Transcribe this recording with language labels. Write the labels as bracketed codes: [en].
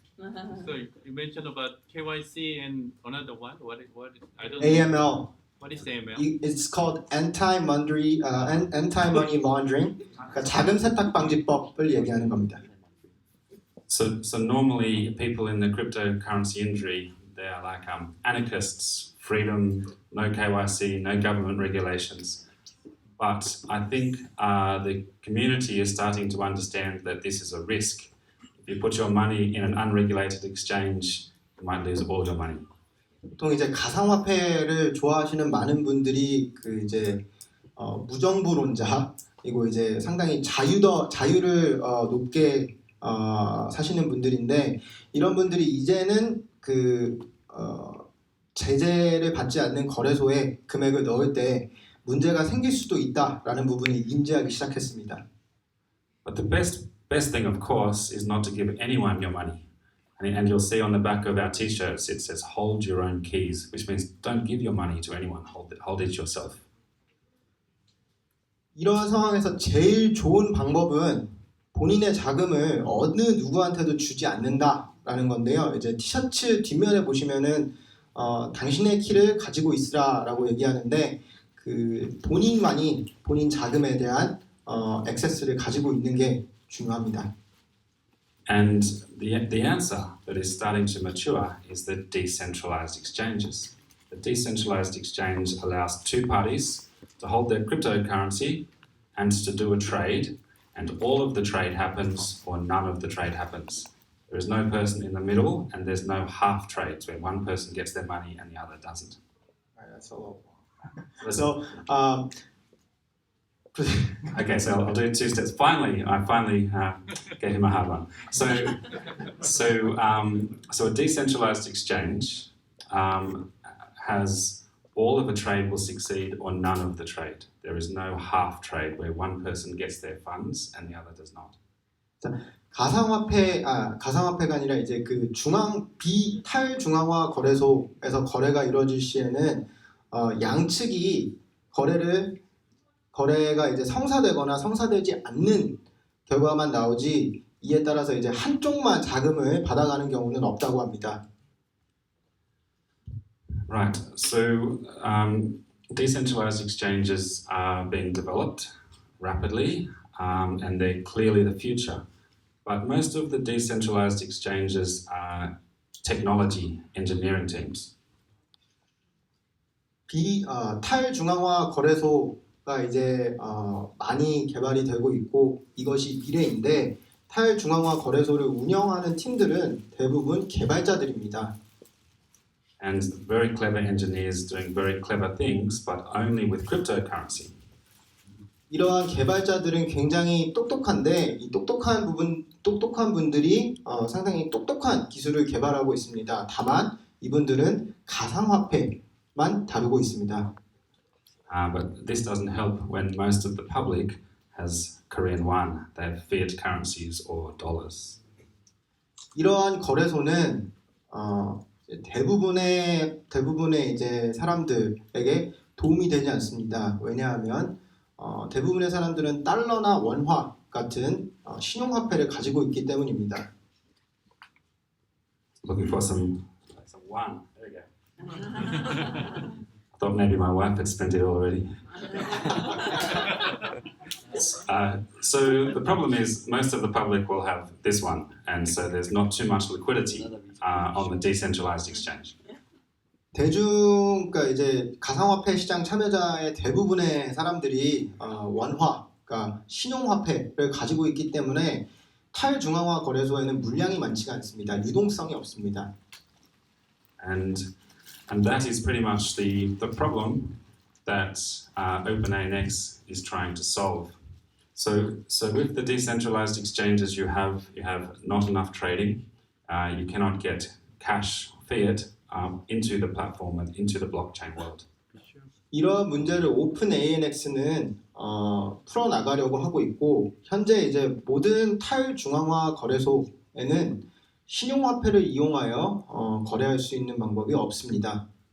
[en] So you mentioned about KYC and another one. What I don't AML. know. What is AML? It's called anti-money laundering. [ko] 그러니까 자금 세탁 방지법을 얘기하는 겁니다. [en] So normally people in the cryptocurrency industry, they are like anarchists, freedom, no KYC, no government regulations. But I think the community is starting to understand that this is a risk. If you put your money in an unregulated exchange, you might lose all your money. [ko] 보통 이제 가상화폐를 좋아하시는 많은 분들이 그 이제 무정부론자이고 이제 상당히 자유를 높게 사시는 분들인데 이런 분들이 이제는 그 제재를 받지 않는 거래소에 금액을 넣을 때 문제가 생길 수도 있다라는 부분을 인지하기 시작했습니다. [en] But the best best thing, of course, is not to give anyone your money. And you'll see on the back of our t-shirts, it says, hold your own keys, which means don't give your money to anyone, hold it yourself. [ko] 이러한 상황에서 제일 좋은 방법은 본인의 자금을 어느 누구한테도 주지 않는다라는 건데요. 이제 티셔츠 뒷면에 보시면은 당신의 키를 가지고 있으라라고 얘기하는데 그 본인만이 본인 자금에 대한 액세스를 가지고 있는 게 중요합니다. [en] And the answer that is starting to mature is the decentralized exchanges. The decentralized exchange allows two parties to hold their cryptocurrency and to do a trade, and all of the trade happens or none of the trade happens. There is no person in the middle, and there's no half trades where one person gets their money and the other doesn't. That's a lot. Okay, so I'll do 2 steps. I finally gave him a hard one. So a decentralized exchange has all of a trade will succeed or none of the trade. There is no half trade where one person gets their funds and the other does not. [ko] 가상화폐가 아니라 이제 그 탈중앙화 거래소에서 거래가 이루어질 시에는 양측이 거래가 이제 성사되거나 성사되지 않는 결과만 나오지 이에 따라서 이제 한쪽만 자금을 받아가는 경우는 없다고 합니다. [en] Right. So decentralized exchanges are being developed rapidly, and they're clearly the future. But most of the decentralized exchanges are technology engineering teams. [ko] 탈중앙화 거래소가 이제 많이 개발이 되고 있고 이것이 미래인데 탈중앙화 거래소를 운영하는 팀들은 대부분 개발자들입니다. [en] And very clever engineers doing very clever things, but only with cryptocurrency. [ko] 이러한 개발자들은 굉장히 똑똑한데 이 똑똑한 분들이 상당히 똑똑한 기술을 개발하고 있습니다. 다만 이분들은 가상화폐만 다루고 있습니다. [en] But this doesn't help when most of the public has Korean won. They have fiat currencies or dollars. [ko] 이러한 거래소는 대부분의 이제 사람들에게 도움이 되지 않습니다. 왜냐하면 대부분의 사람들은 달러나 원화 같은 신용화폐를 가지고 있기 때문입니다. [en] Looking for some one. There we go. I thought maybe my wife had spent it already. So the problem is most of the public will have this one, and so there's not too much liquidity on the decentralized exchange. [ko] 그러니까 이제 가상화폐 시장 참여자의 대부분의 사람들이 원화, 그러니까 신용화폐를 가지고 있기 때문에 탈중앙화 거래소에는 물량이 많지가 않습니다. 유동성이 없습니다. [en] And that is pretty much the problem that OpenANX is trying to solve. So with the decentralized exchanges, you have not enough trading. You cannot get cash, fiat, into the platform and into the blockchain world. [ko] 이러한 문제를 OpenANX는 풀어나가려고 하고 있고 현재 이제 모든 탈중앙화 거래소에는 신용화폐를 이용하여 거래할 수 있는 방법이 없습니다.